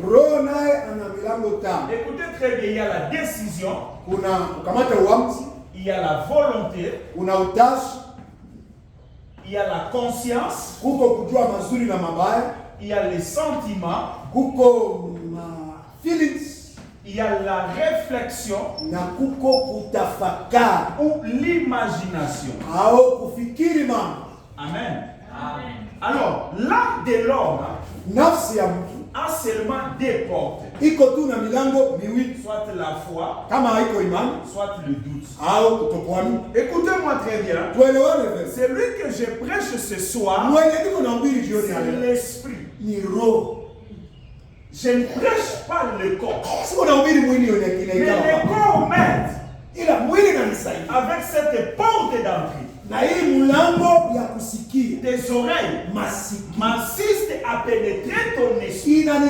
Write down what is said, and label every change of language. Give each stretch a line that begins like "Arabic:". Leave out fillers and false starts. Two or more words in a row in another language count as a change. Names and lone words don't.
French: Écoutez très bien, il y a la décision, il y a la volonté, il y a la conscience, il y a les sentiments, Il y a la réflexion
Swahili: na kuko kutafakari
French: ou l'imagination.
Swahili: Au kufikiri mambo.
French: Amen. Amen. Alors, l'âme de l'homme
Swahili: nafsi ya mtu
French: a seulement deux portes.
Swahili: Iko tu na milango miwili.
French: Soit la foi,
Swahili: kama iko imani,
French: soit le doute.
Swahili: Au kutokuamini.
French: Écoutez-moi très bien.
Swahili: Tuelewane.
French: Celui que je prêche ce soir, c'est l'esprit.
Swahili: Ni roho.
French: Je ne prêche pas le corps. Mais le corps m'aide avec cette porte d'entrée. Tes oreilles m'assistent à pénétrer ton esprit.